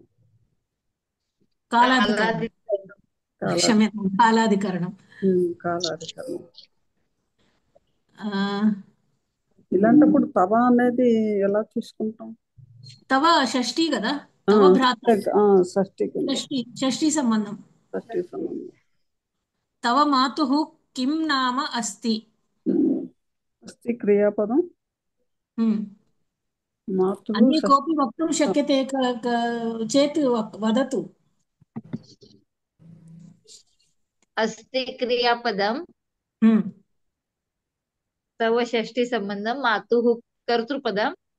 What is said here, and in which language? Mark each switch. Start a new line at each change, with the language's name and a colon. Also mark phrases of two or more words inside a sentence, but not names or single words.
Sanskrit: కాలాధికరణం. క్షమ్యతాం, కాలాధికరణం.
Telugu: కాలాధికరణం. ఇలాంటప్పుడు తవ అనేది ఎలా తీసుకుంటాం? తవ షష్ఠి కదా,
Sanskrit: తవ భ్రాత
Telugu: షష్ఠి సంబంధం. షష్ఠి సంబంధం.
Sanskrit: తవ మాతుః కిం నామ అస్తి. అస్తి క్రియాపదం. अन्ये कोऽपि वक्तुं शक्यते चेत् वदतु. अस्ति क्रियापदं तव षष्ठी संबंधं मातुः कर्तृपदं